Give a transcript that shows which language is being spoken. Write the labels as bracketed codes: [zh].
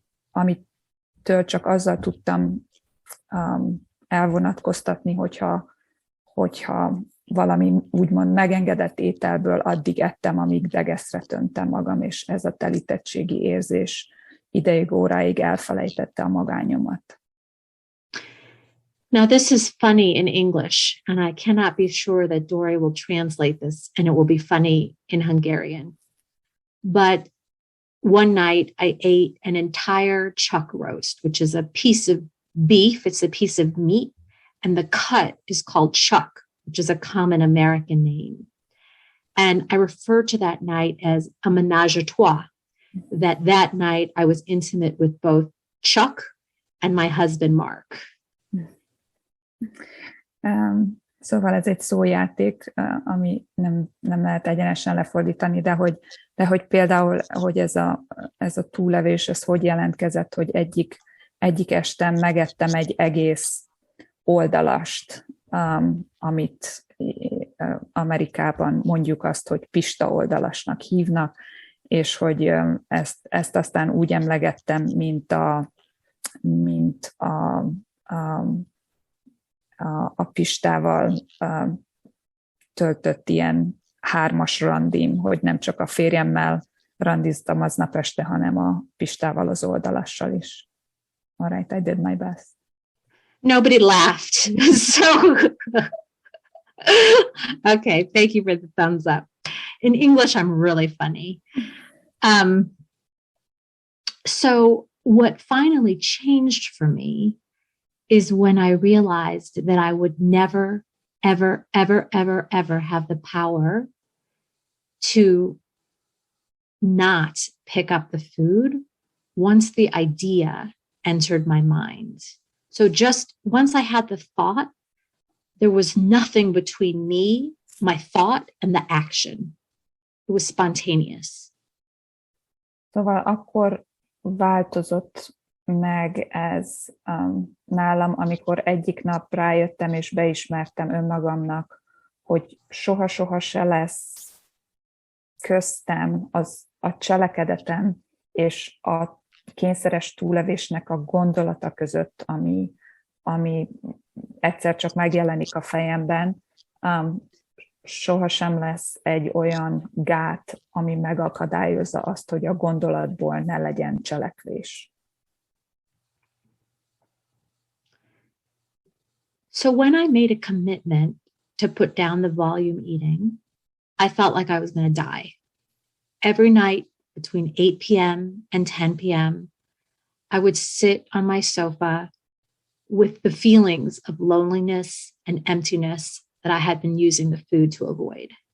[hu] amitől csak azzal tudtam elvonatkoztatni, hogyha valami úgymond megengedett ételből addig ettem, amíg degeszre töntem magam, és ez a telítettségi érzés ideig, óráig elfelejtette a magányomat. [en] Now, this is funny in English, and I cannot be sure that Dory will translate this, and it will be funny in Hungarian. But one night I ate an entire chuck roast, which is a piece of beef. It's a piece of meat, and the cut is called chuck, which is a common American name. And I refer to that night as a ménage à trois, that night I was intimate with both Chuck and my husband, Mark. [hu] Szóval ez egy szójáték, ami nem lehet egyenesen lefordítani, de hogy például, hogy ez a túlevés, ez hogy jelentkezett, hogy egyik este megettem egy egész oldalast, amit Amerikában mondjuk azt, hogy pista oldalasnak hívnak, és hogy ezt aztán úgy emlegettem, mint a pistával töltött ilyen 3-as randim, hogy nem csak a férjemmel randiztam aznap este, hanem a pistával, az oldalassal is. [en] All right, I did my best. Nobody laughed. So, okay, thank you for the thumbs up. In English, I'm really funny. So what finally changed for me is when I realized that I would never, ever, ever, ever, ever have the power to not pick up the food once the idea entered my mind. So just once I had the thought, there was nothing between me, my thought, and the action. It was spontaneous. [hu] Szóval akkor változott meg ez nálam, amikor egyik nap rájöttem és beismertem önmagamnak, hogy soha-soha se lesz köztem a cselekedetem és a kényszeres túlevésnek a gondolata között, ami egyszer csak megjelenik a fejemben, sohasem lesz egy olyan gát, ami megakadályozza azt, hogy a gondolatból ne legyen cselekvés. [en] So when I made a commitment to put down the volume eating, I felt like I was going to die. Every night between 8 p.m. and 10 p.m., I would sit on my sofa with the feelings of loneliness and emptiness that I had been using the food to avoid.